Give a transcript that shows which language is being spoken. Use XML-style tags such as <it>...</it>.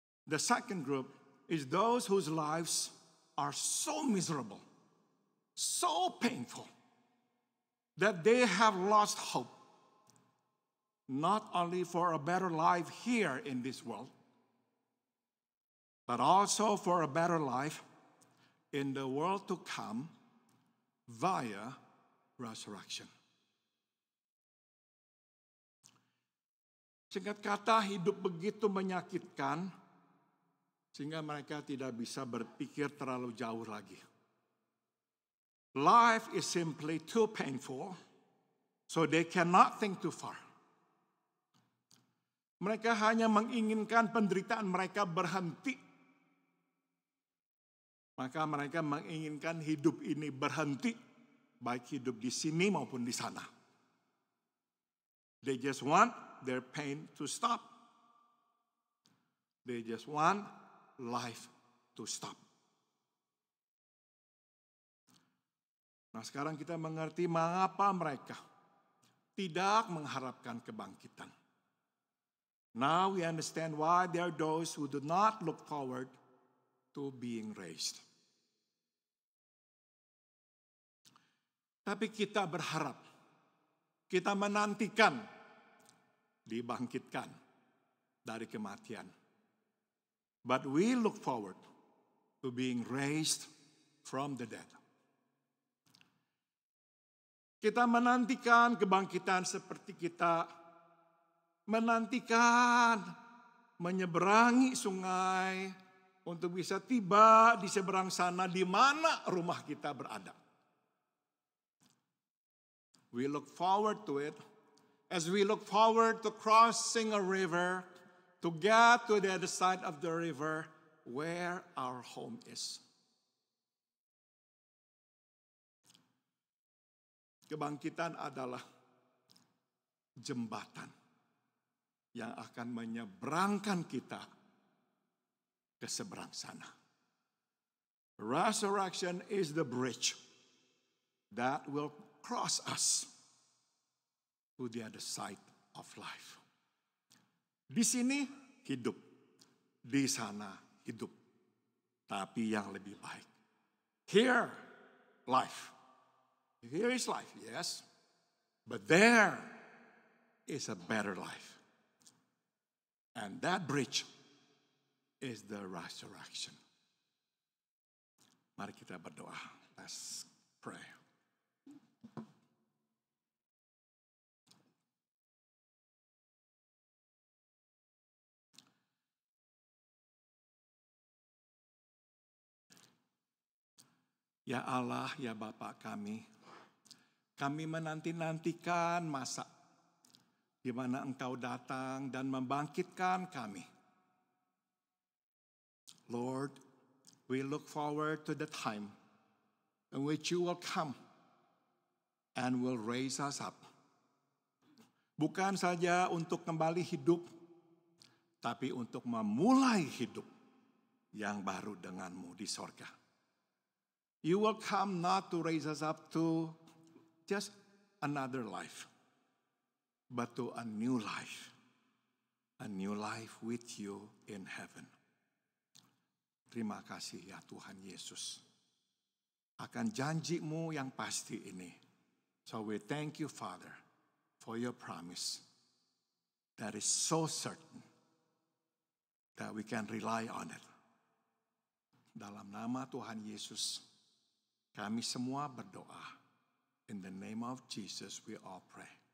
<en>The second group is those whose lives are so miserable, so painful, that they have lost hope, not only for a better life here in this world, but also for a better life in the world to come via resurrection.</en> <id>Singkat kata, hidup begitu menyakitkan sehingga mereka tidak bisa berpikir terlalu jauh lagi.</id> <en>Life is simply too painful, so they cannot think too far.</en> <id>Mereka hanya menginginkan penderitaan mereka berhenti. Maka mereka menginginkan hidup ini berhenti baik hidup di sini maupun di sana.</id> <en>They just want their pain to stop. They just want life to stop.</en> <id>Nah, sekarang kita mengerti mengapa mereka tidak mengharapkan kebangkitan.</id> <en>Now we understand why there are those who do not look forward to being raised.</en> <id>Tapi kita berharap, kita menantikan dibangkitkan dari kematian.</id> <en>But we look forward to being raised from the dead.</en> <id>Kita menantikan kebangkitan seperti kita menantikan menyeberangi sungai untuk bisa tiba di seberang sana di mana rumah kita berada.</id> <en>We look forward to it as we look forward to crossing a river to get to the other side of the river where our home is.</en> <id>Kebangkitan adalah jembatan yang akan menyeberangkan kita ke seberang sana.</id> <en>Resurrection is the bridge that will cross us to the other side of life.</en> <id>Di sini hidup, di sana hidup, tapi yang lebih baik.</id> <en>Here, life. Here is life, yes, but there is a better life. And that bridge is the resurrection.</en> <id>Mari kita berdoa.</id> <en>Let's pray.</en> <id>Ya Allah, ya Bapa kami menanti-nantikan masa di mana Engkau datang dan membangkitkan kami.</id> <en>Lord, we look forward to the time in which you will come and will raise us up.</en> <id>Bukan saja untuk kembali hidup, tapi untuk memulai hidup yang baru denganmu di sorga.</id> <en>You will come not to raise us up to just another life, but to a new life with you in heaven.</en> <id>Terima kasih ya Tuhan Yesus akan janji-Mu yang pasti ini.</id> <en>So we thank you, Father, for your promise that is so certain that we can rely on it.</en> <id>Dalam nama Tuhan Yesus, kami semua berdoa.</id> <en>In the name of Jesus we all pray.</en>